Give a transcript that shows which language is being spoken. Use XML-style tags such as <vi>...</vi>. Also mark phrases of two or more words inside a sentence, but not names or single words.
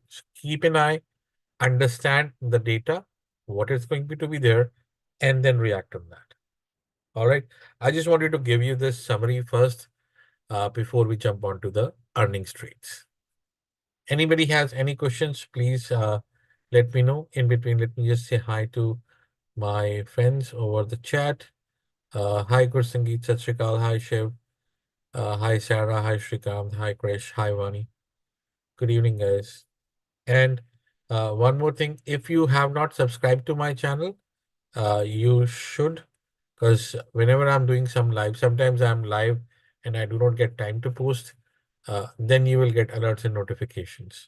<en>So keep an eye, understand the data, what is going to be there, and then react on that. All right. I just wanted to give you this summary first before we jump onto the earnings trades. Anybody has any questions, please let me know. In between, let me just say hi to my friends over the chat. Hi, Gursangeet,</en> <pa>ਸਤ ਸ੍ਰੀ ਅਕਾਲ,</pa> <en>hi, Shiv, hi, Sarah, hi, Shrikant, hi, Krish, hi, Vani. Good evening, guys. And one more thing, if you have not subscribed to my channel, you should, because whenever I'm doing some live, sometimes I'm live and I do not get time to post, then you will get alerts and notifications.</en>